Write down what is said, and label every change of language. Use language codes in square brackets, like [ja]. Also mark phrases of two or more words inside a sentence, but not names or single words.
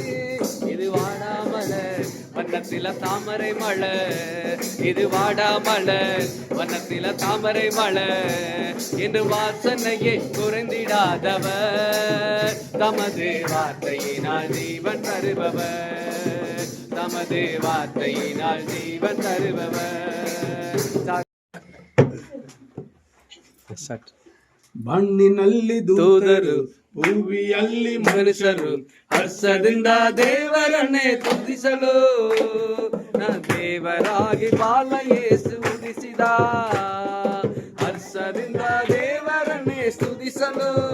[ta] இது வாடாமலர் வண்ணத்தில தாமரை மலர், இது வாடாமலர் வண்ணத்தில தாமரை மலர். என்று வாசனையை குறைந்திடாதவர், தமது வார்த்தையினால் ஜீவன் தருபவர், தமது வார்த்தையினால் ஜீவன் தருபவர். [kn] ಮಣ್ಣಿನಲ್ಲಿ ದೂತರು ಭೂಮಿಯಲ್ಲಿ ಮನುಷ್ಯರು ಹರ್ಷದಿಂದ ದೇವರನ್ನೇ ತುದಿಸಲು, ದೇವರಾಗಿ ಬಾಲ ಯೇಸು ಉದಿಸಿದ. ಹರ್ಷದಿಂದ ದೇವರನ್ನೇ ಸ್ತುತಿಸಲು,